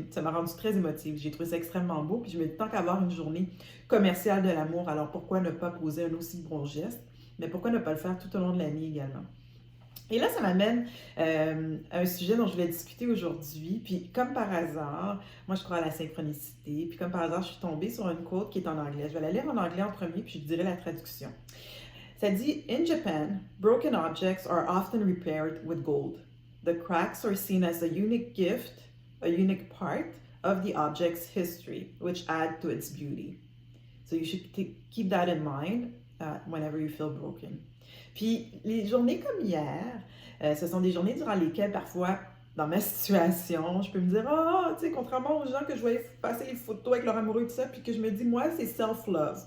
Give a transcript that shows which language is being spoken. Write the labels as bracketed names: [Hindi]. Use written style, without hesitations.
[French] Ça m'a rendu très émotive. J'ai trouvé ça extrêmement beau, puis je me dis, tant qu'avoir une journée commerciale de l'amour, alors pourquoi ne pas poser un aussi bon geste, mais pourquoi ne pas le faire tout au long de l'année également? Et là, ça m'amène à un sujet dont je voulais discuter aujourd'hui. Puis, comme par hasard, moi, je crois à la synchronicité. Puis, comme par hasard, je suis tombée sur une quote qui est en anglais. Je vais la lire en anglais en premier, puis je dirai la traduction. Ça dit: [English] In Japan, broken objects are often repaired with gold. The cracks are seen as a unique gift, a unique part of the object's history, which add to its beauty. So you should keep that in mind whenever you feel broken. [French] Puis les journées comme hier, ce sont des journées durant lesquelles parfois, dans ma situation, je peux me dire, ah, tu sais, contrairement aux gens que je voyais passer les photos avec leur amoureux et tout ça, puis que je me dis, moi, c'est self-love.